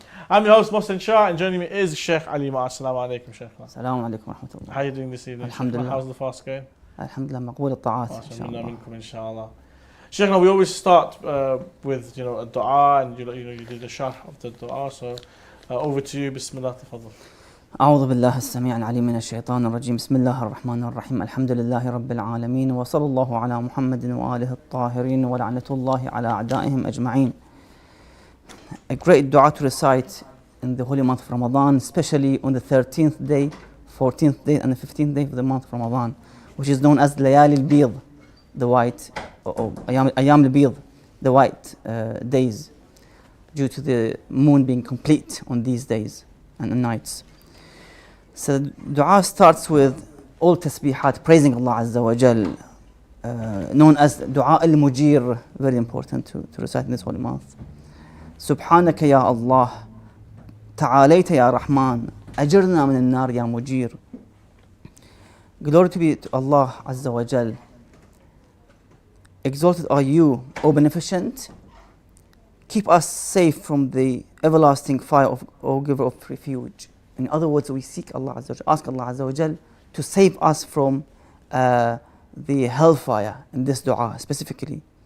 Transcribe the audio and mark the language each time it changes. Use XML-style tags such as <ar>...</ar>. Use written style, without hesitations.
<en>I'm your host, Hussein, and joining me is Sheikh Ali Ma.</en> <ar>Assalamu alaikum, Sheikh. Assalamu alaikum wa rahmatullah.</ar> <en>How are you doing this evening?</en> <ar>Alhamdulillah.</ar> <en>How's the fast going?</en> <ar>Alhamdulillah, maqbool al-ta'at, inshallah.</ar> <en>Sheikh, we always start with a dua, and you did the sharh of the dua, so over to you.</en> <ar>Bismillah, tafadhal. أعوذ بالله السميع العليم من الشيطان الرجيم بسم الله الرحمن الرحيم الحمد لله رب العالمين وصلى الله على محمد وآله الطاهرين ولعنة الله على أعدائهم أجمعين.</ar> <en>A great dua to recite in the holy month of Ramadan, especially on the 13th day, 14th day and the 15th day of the month of Ramadan, which is known as Layali al-Bid, the white, or Ayam al-Bid, the white days, due to the moon being complete on these days and nights. So dua starts with all tasbihat, praising Allah Azza wa Jal, known as dua al-Mujir, very important to recite in this holy month.</en> <ar>سبحانك يا الله تعاليت يا رحمن أجرنا من النار يا مجير.</ar> <en>Glory to be to Allah Azza wa Jal. Exalted are you, O Beneficent. Keep us safe from the everlasting fire of O Giver of refuge. In other words, we seek Allah Azza wa Jal, ask Allah Azza wa Jal to save us from the hellfire in this dua specifically.</en>